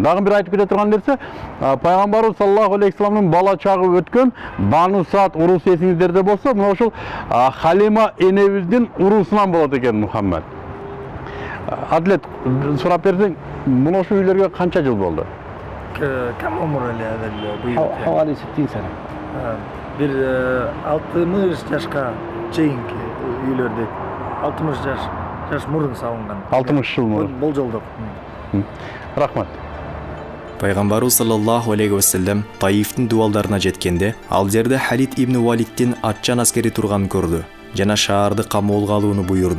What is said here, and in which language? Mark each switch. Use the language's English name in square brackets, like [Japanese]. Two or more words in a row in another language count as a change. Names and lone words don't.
[Kyrgyz] Дагы бир айтып кете турган нерсе, пайгамбарыбыз [Arabic] صلى الله عليه وسلم [Kyrgyz] бала чагы өткөн Бану Саад уруусу эсиңиздерде болсо, мына ушул Халима энебиздин уруусунан болот экен Мухаммад. Адлет сурап берсең, мына ушул үйлөргө канча жыл болду? [Arabic] كم عمر هذا البيوت؟ حوالي 60 سنة. [Kyrgyz] Бир 60 жашка чейинки үйлөрдө 60 жаш мурун салынган. 60 жыл мурун. Болжолдук. Рахмат. Пайгамбарыбыз [Arabic] صلى الله عليه وسلم [Kyrgyz] Таифтин дуалдарына жеткенде, ал жерде Халид ибн Валидтин атчан аскери турганын көрдү жана шаарды камоолго алууну буйурду.